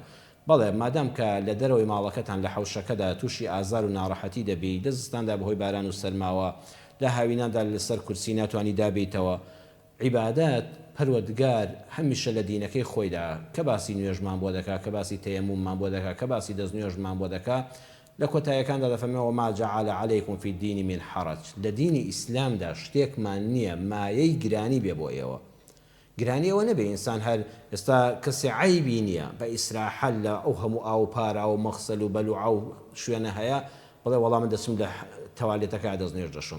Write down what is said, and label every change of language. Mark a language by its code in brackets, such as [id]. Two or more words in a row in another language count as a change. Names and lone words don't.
[ckb] بەڵێ مادام کە لە دەرەوەی ماڵەکەتان لە حەوشەکەدا تووشی ئازار و ناڕەحەتی دەبی، دەستستاندا بەهۆی باران و سەرماوە لە هاویناندا لەسەر کورسی ناتوانانی دابیتەوە، عیبادات پەروەردگار هەمیشە لە دینەکەی خۆیدا کە باسی نوێژمان بۆ دەکا، کە باسی تەیەموممان بۆ دەکا، کە باسی دەستنوێژمان بۆ دەکا. لە کۆتاییەکاندا دەفەرمێەوە [ar] ما جعل عليكم في الدين من حرج. [ckb] لە دینی ئیسلامدا شتێکمان نییە مایەی گرانی بێ بۆ ئێوە. گرانی ئەوە نەبێ ئینسان هەر ئێستا کەسی عیبی نییە بە ئیسراحەت لە ئەو هەموو ئاو پارا و مەخسەل و بەلوعە و شوێنە هەیە بڵێ وەڵام من دەچم لە تەواڵێتەکە دەستنوێژ دەشۆم.